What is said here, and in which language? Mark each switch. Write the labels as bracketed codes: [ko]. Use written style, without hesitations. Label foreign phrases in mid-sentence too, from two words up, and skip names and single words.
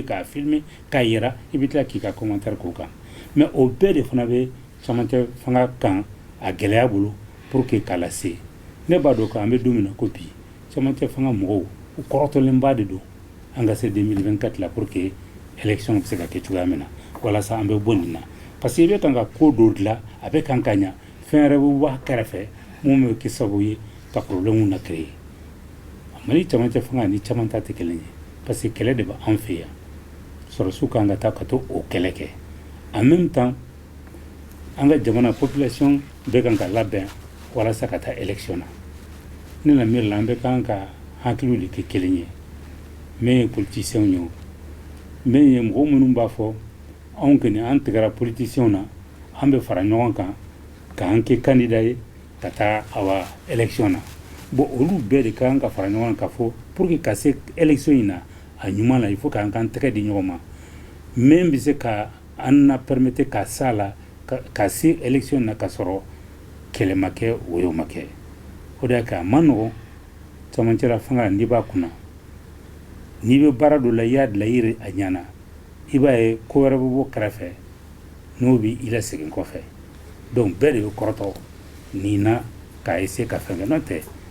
[bm] k'a filmer k'a yira i bɛ tila k'i ka commentaire k'o kan mais o bɛɛ de fana bɛ camancɛ fanga kan a gɛlɛya bolo [fr] pour que [bm] k'a lase ne b'a dɔn k'an bɛ don min na ko bi camancɛ fanga mɔgɔw u kɔrɔtɔlenba de don an ka se 2024 la [fr] pour que [bm] élection bɛ se ka kɛ cogoya min na walasa an bɛ bɔ nin na [fr] parce que [bm] i bɛ kan ka ko dɔ dilan a bɛ kan ka ɲa fɛn wɛrɛ bɛ bɔ a kɛrɛfɛ mun bɛ kɛ sababu ye ka problème na créer Mali camancɛ fanga ni caman ta tɛ kelen ye [fr] parce que [bm] kɛlɛ de bɛ an fɛ yan sɔrɔsiw kan ka taa ka to o kɛlɛ kɛ [fr] en même [bm] temps an ka jamana population bɛ kan ka labɛn walasa ka taa élection na ne la miiri la an bɛ kan ka hakiliw de kɛ kelen ye min ye politiciens ye min ye mɔgɔ minnu b'a fɔ anw kɔni an tigɛra politiciens na an bɛ fara ɲɔgɔn kan k'an kɛ candidat ye ka taa awa élection na bon olu bɛɛ de kan ka fara ɲɔgɔn kan ka fɔ pour que ka se élection in na a ɲuman la [fr] il faut [bm] k'an kan tɛgɛ di ɲɔgɔn ma min bɛ se ka an na permettre ka s'a la ka se élection na ka sɔrɔ kɛlɛ ma kɛ woyo ma kɛ o de y'a kɛ a ma nɔgɔn camancɛla fanga n'i b'a kunna n'i bɛ baara dɔ la i y'a dilan i yɛrɛ a ɲɛna i b'a ye ko wɛrɛ bɛ bɔ kɛrɛfɛ n'o bɛ i lasegin kɔfɛ donc bɛɛ de bɛ kɔrɔtɔ nin na k'a essayer ka fɛn kɛ n'o tɛ